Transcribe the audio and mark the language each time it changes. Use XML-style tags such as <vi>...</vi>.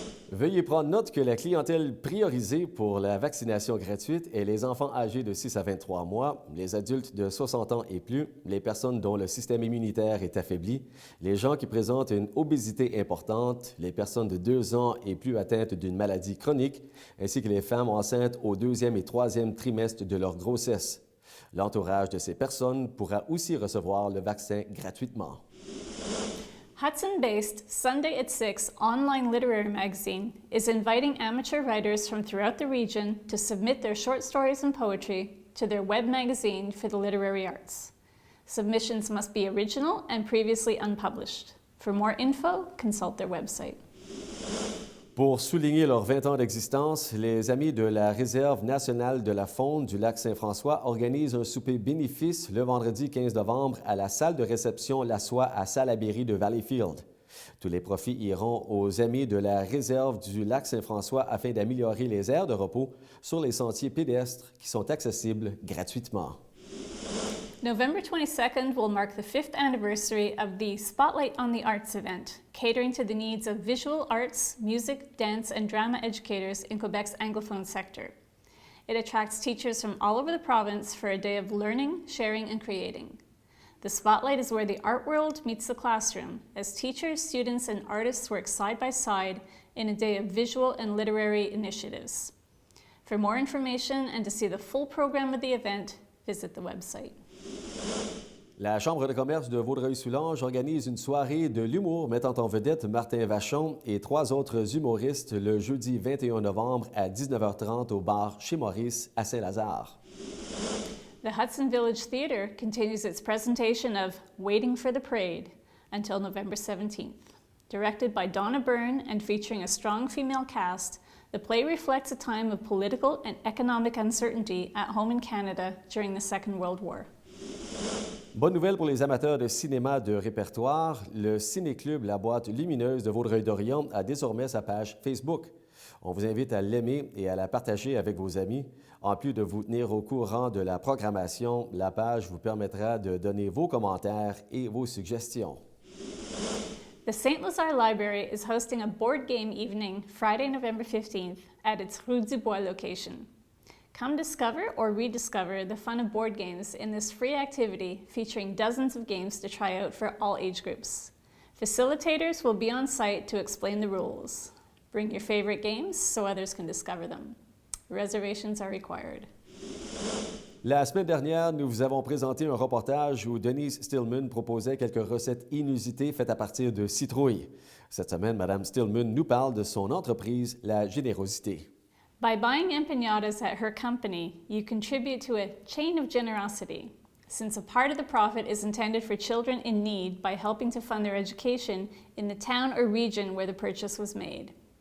<fr>Veuillez prendre note que la clientèle priorisée pour la vaccination gratuite est les enfants âgés de 6 à 23 mois, les adultes de 60 ans et plus, les personnes dont le système immunitaire est affaibli, les gens qui présentent une obésité importante, les personnes de 2 ans et plus atteintes d'une maladie chronique, ainsi que les femmes enceintes au 2e et 3e trimestre de leur grossesse. L'entourage de ces personnes pourra aussi recevoir le vaccin gratuitement.</fr> <en>Hudson-based Sunday at 6 online literary magazine is inviting amateur writers from throughout the region to submit their short stories and poetry to their web magazine for the literary arts. Submissions must be original and previously unpublished. For more info, consult their website.</en> <fr>Pour souligner leurs 20 ans d'existence, les Amis de la Réserve nationale de la faune du lac Saint-François organisent un souper bénéfice le vendredi 15 novembre à la salle de réception La Soie à Salaberry de Valleyfield. Tous les profits iront aux Amis de la Réserve du lac Saint-François afin d'améliorer les aires de repos sur les sentiers pédestres qui sont accessibles gratuitement.</fr> <en>November 22nd will mark the 5th anniversary of the Spotlight on the Arts event, catering to the needs of visual arts, music, dance, and drama educators in Quebec's Anglophone sector. It attracts teachers from all over the province for a day of learning, sharing, and creating. The Spotlight is where the art world meets the classroom, as teachers, students, and artists work side by side in a day of visual and literary initiatives. For more information and to see the full program of the event, visit the website.</en> <fr>La Chambre de commerce de Vaudreuil-Soulanges organise une soirée de l'humour mettant en vedette Martin Vachon et 3 autres humoristes le jeudi 21 novembre à 19h30 au bar Chez Maurice à Saint-Lazare.</fr> <en>The Hudson Village Theatre continues its presentation of Waiting for the Parade until November 17th. Directed by Donna Byrne and featuring a strong female cast, the play reflects a time of political and economic uncertainty at home in Canada during the Second World War.</en> <fr>Bonne nouvelle pour les amateurs de cinéma de répertoire, le Ciné-Club La Boîte Lumineuse de Vaudreuil-Dorion a désormais sa page Facebook. On vous invite à l'aimer et à la partager avec vos amis. En plus de vous tenir au courant de la programmation, la page vous permettra de donner vos commentaires et vos suggestions.</fr> <en>The St. Lazare Library is hosting a board game evening Friday, November 15th at its Rue du Bois location. Come discover or rediscover the fun of board games in this free activity featuring dozens of games to try out for all age groups. Facilitators will be on site to explain the rules. Bring your favorite games so others can discover them. Reservations are required.</en> <fr>La semaine dernière, nous vous avons présenté un reportage où Denise Stillman proposait quelques recettes inusitées faites à partir de citrouilles. Cette semaine, Mme Stillman nous parle de son entreprise, La Générosité.</fr> <en>By buying empanadas at her company, you contribute to a chain of generosity, since a part of the profit is intended for children in need by helping to fund their education in the town or region where the purchase was made.</en>